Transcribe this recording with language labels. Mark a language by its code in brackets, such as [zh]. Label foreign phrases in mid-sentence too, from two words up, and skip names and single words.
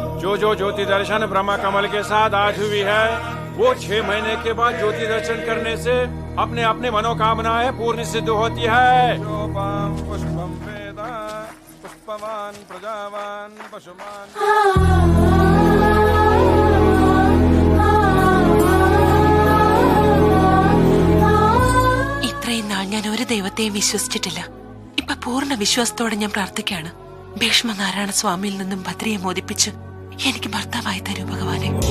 [hi] जो ज्योति दर्शन ब्रह्मा कमल के साथ आज हुई है, वो 6 महीने के बाद ज्योति दर्शन करने से अपने अपने मनोकामनाएं पूर्ण सिद्ध होती है। [sa] पुष्पम वेदा पुष्पवान प्रजावान पशुमान। [ml] ഇത്രയും നാൾ ഞാൻ ഒരു ദൈവത്തെയും വിശ്വസിച്ചിട്ടില്ല. ഇപ്പൊ പൂർണ്ണ വിശ്വാസത്തോടെ ഞാൻ പ്രാർത്ഥിക്കുകയാണ്. ഭീഷ്മനാരായണ സ്വാമിയിൽ നിന്നും ഭദ്രയെ മോദിപ്പിച്ച് എനിക്ക് ഭർത്താവായി തരൂ ഭഗവാനെ.